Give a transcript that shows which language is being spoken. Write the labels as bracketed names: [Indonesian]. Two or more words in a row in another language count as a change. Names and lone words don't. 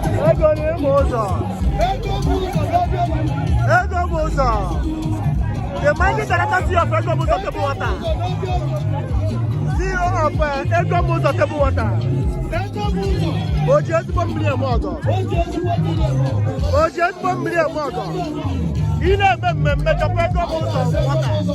[Igbo] Ego ni ụmụ ụzọ. Ego bụ ụzọ. [English] The mighty director of Ego bụ ụzọ table water. C E O of, uh, Ego bụ ụzọ table water. [Igbo] O ji ezigbo mmiri eme ọgọ. O ji ezigbo mmiri eme ọgọ. Ị na-eme mmemme chọkwa Ego bụ ụzọ water.